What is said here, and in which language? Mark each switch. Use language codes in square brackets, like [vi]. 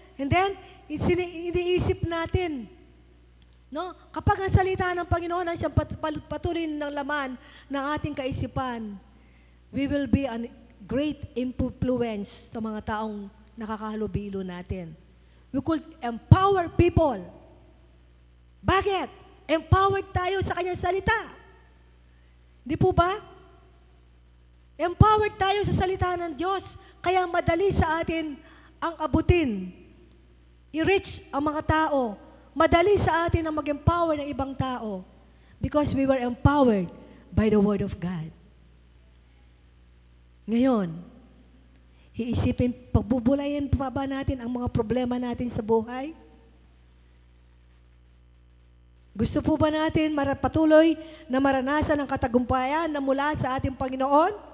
[en] And then, [tl] iniisip natin, no? Kapag ang salita ng Panginoon ang siyang patuloy ng laman ng ating kaisipan, [en] we will be a great influence [tl] sa mga taong nakakahalubilo natin. [en] We could empower people. [tl] Bakit? [en] Empowered [tl] tayo sa kanyang salita. Di po ba? [en] Empowered [tl] tayo sa salita ng Diyos. Kaya madali sa atin ang abutin. I-reach ang mga tao. Madali sa atin ang mag-empower ng ibang tao. [en] Because we were empowered by the Word of God. [tl] Ngayon, iisipin, pagbubulayan pa ba natin ang mga problema natin sa buhay? Gusto po ba natin patuloy na maranasan ang katagumpayan na mula sa ating Panginoon?